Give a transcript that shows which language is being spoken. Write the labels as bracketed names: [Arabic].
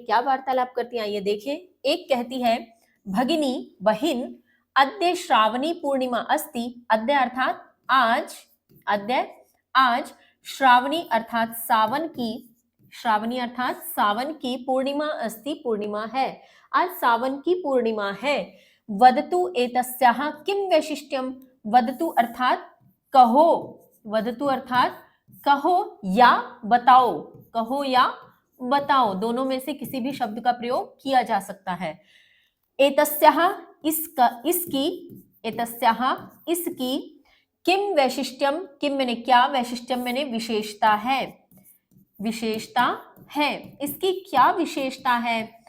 [Hindi] क्या वार्तालाप करती हैं आइए देखें। एक कहती है भगिनी बहिन [Sanskrit] अद्य श्रावणी पूर्णिमा अस्ति। [Hindi] अद्य अर्थात आज, अद्य आज श्रावणी अर्थात सावन की, श्रावणी अर्थात सावन की पूर्णिमा अस्ति, पूर्णिमा है, आज सावन की पूर्णिमा है। [Sanskrit] वदतु एतस्याः किं वैशिष्ट्यम। [Hindi] वदतु अर्थात कहो, वदतु अर्थात कहो या बताओ, कहो या बताओ, दोनों में से किसी भी शब्द का प्रयोग किया जा सकता है। एतस्याः इसका, इसकी, एतस्याः इसकी, किम वैशिष्ट्यम, किम मैंने क्या, वैशिष्ट्यम मैंने विशेषता है, विशेषता है, इसकी क्या विशेषता है।